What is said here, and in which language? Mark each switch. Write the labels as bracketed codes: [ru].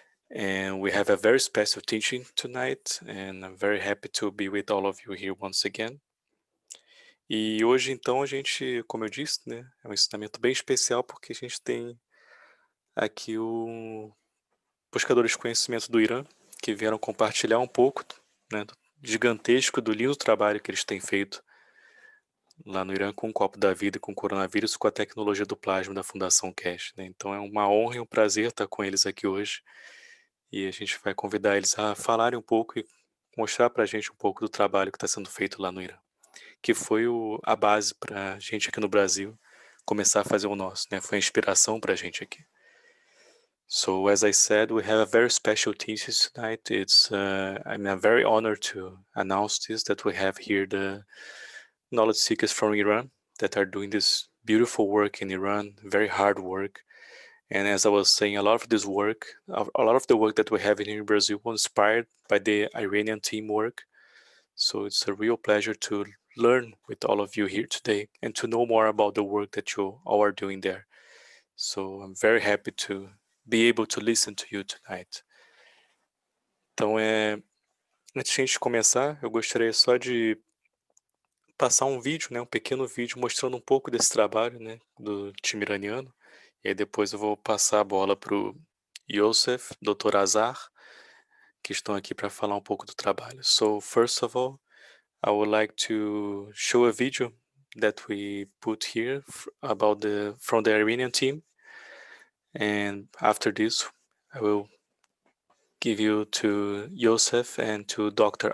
[en] And we have a very special teaching tonight, and I'm very happy to be with all of you here once again. [pt] E hoje, então, a gente, como eu disse, né, é um ensinamento bem especial porque a gente tem aqui o buscadores de conhecimento do Irã, que vieram compartilhar um pouco, né, do gigantesco, do lindo trabalho que eles têm feito lá no Irã com o copo da vida, com o coronavírus, com a tecnologia do plasma da Fundação KF, né? Então é uma honra e um prazer estar com eles aqui hoje. E a gente vai convidar eles a falarem um pouco e mostrar para a gente um pouco do trabalho que está sendo feito lá no Irã, que foi a base para a gente aqui no Brasil começar a fazer o nosso, né? Foi a inspiração para a gente aqui. [en] So as I said, we have a very special thesis tonight. I'm very honored to announce this, that we have here the knowledge seekers from Iran that are doing this beautiful work in Iran, very hard work. And as I was saying, a lot of the work that we have in Brazil was inspired by the Iranian teamwork. So it's a real pleasure to learn with all of you here today and to know more about the work that you all are doing there. So I'm very happy to be able to listen to you tonight. [pt] Então, antes de a gente começar, eu gostaria só de passar um vídeo, né, um pequeno vídeo mostrando um pouco desse trabalho, né, do time iraniano. E aí depois eu vou passar a bola para o Youssef, Dr. Azar, que estão aqui para falar um pouco do trabalho. [en] So, first of all, I would like to show a video that we put here from the Iranian team. And after this, I will give you to Youssef and to Dr.